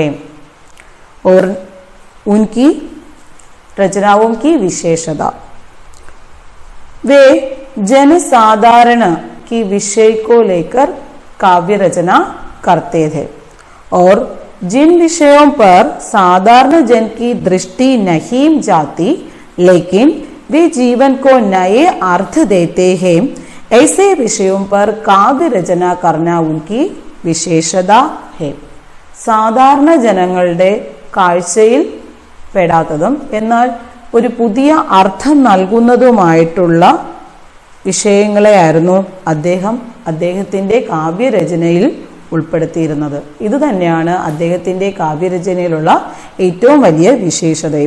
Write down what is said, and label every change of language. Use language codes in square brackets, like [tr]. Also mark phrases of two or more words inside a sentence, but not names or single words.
[hi] और उनकी रचनाओं की विशेषता, वे जनसाधारण की विषय को लेकर काव्य रचना करते थे और जिन विषयों पर साधारण जन की दृष्टि नहीं जाती लेकिन वे जीवन को नए अर्थ देते हैं, ऐसे विषयों पर काव्य रचना करना उनकी विशेषता है. [ml] സാധാരണ ജനങ്ങളുടെ കാഴ്ചയിൽ പെടാത്തതും എന്നാൽ ഒരു പുതിയ അർത്ഥം നൽകുന്നതുമായിട്ടുള്ള വിഷയങ്ങളെയായിരുന്നു അദ്ദേഹത്തിൻ്റെ കാവ്യരചനയിൽ ഉൾപ്പെടുത്തിയിരുന്നത്. ഇത് തന്നെയാണ് അദ്ദേഹത്തിൻ്റെ കാവ്യരചനയിലുള്ള ഏറ്റവും വലിയ വിശേഷതയും.